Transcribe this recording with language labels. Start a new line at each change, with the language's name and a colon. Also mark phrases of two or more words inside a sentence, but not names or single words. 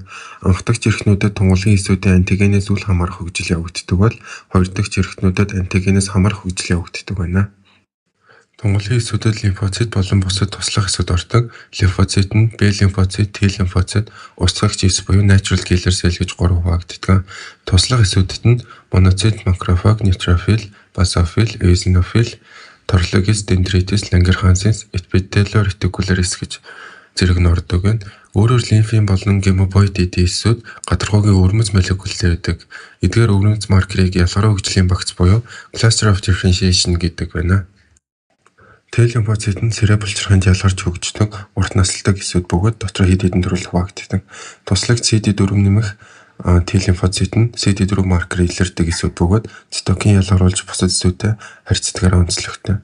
Mongolian: Анхдагч эрхтнүүдэд тунгалгийн эсүүдийн антигенээс үл хамаарах хөгжил явагддаг бол хоёр дахьч эрхтнүүдэд антигенээс хамаарах хөгжил явагддаг байна. Тунгалгийн эсүүдэд лимфоцит болон бусад туслах эсүүд ордог. Лимфоцит нь B лимфоцит, T лимфоцит, устгагч эс буюу
English: natural killer cell
Mongolian: гэж 3 хуваагддаг. Туслах эсүүдэд нь моноцит, макрофаг,
English: neutrophil, basophil, eosinophil,
Mongolian: toрлогис,
English: dendritis, langerhansens, epithelial reticulars
Mongolian: гэж зэрэг нь ордог байна. Өөрөөр лимфийн болон гемопоид эдийн эсүүд гадаргуугийн өвөрмөц молекултэй байдаг. Эдгээр өвөрмөц маркерыг ялгараа хөгжлийн багц буюу
English: cluster of differentiation
Mongolian: гэдэг байна. Т лимфоцит нь сэрэ булчирхайнд ялгарч хөгждөг урт наслдаг эсүүд бөгөөд дотор хэд хэдэн төрөл хуваагддаг. Туслагч CD4 нэмэх Т лимфоцит нь CD4 маркер илэрдэг эсүүд бөгөөд цитокин ялгаруулж бусад эсүүдтэй харьцдагаараа онцлогтой.